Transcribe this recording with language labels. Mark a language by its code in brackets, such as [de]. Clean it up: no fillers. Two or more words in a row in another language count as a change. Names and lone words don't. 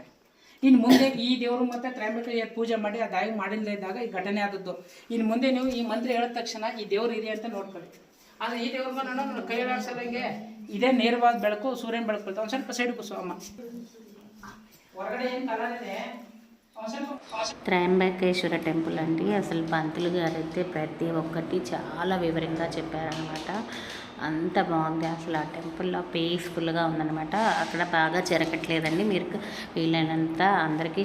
[kn] ಇನ್ನು ಮುಂದೆ ಈ ದೇವರು ಮತ್ತು ತ್ರಯಂಬಕ ಪೂಜೆ ಮಾಡಿ ಆ ದಾಯಿ ಮಾಡಿಲ್ಲದೆ ಇದ್ದಾಗ ಈ ಘಟನೆ ಆದದ್ದು. ಇನ್ನು ಮುಂದೆ ನೀವು ಈ ಮಂತ್ರ ಹೇಳಿದ ತಕ್ಷಣ ಈ ದೇವ್ರು ಇದೆ ಅಂತ ನೋಡ್ಕೊಳ್ಳಿ. ಆದರೆ ಈ ದೇವ್ರ ನಾನು ಕೈಲಾಡ್ಸಲ್ಲಂಗೆ ಇದೇ ನೇರವಾದ ಬೆಳಕು, ಸೂರ್ಯನ ಬೆಳಕು ಬರುತ್ತೆ. ಒಂದು ಸ್ವಲ್ಪ ಸೈಡ್ ಕುಸು ಅಮ್ಮ. ಹೊರಗಡೆ ಏನು ಕಲರ್ ಇದೆ. [te] త్రయంబకేశ్వర టెంపుల్ అండి. అసలు పంతులు గారు అయితే ప్రతి ఒక్కటి చాలా వివరంగా చెప్పారనమాట. అంత బాగుంది అసలు. ఆ టెంపుల్లో పీస్ఫుల్గా ఉందన్నమాట. అక్కడ బాగా జరగట్లేదండి. మీరు వీలైనంత అందరికీ షేర్ చేయండి.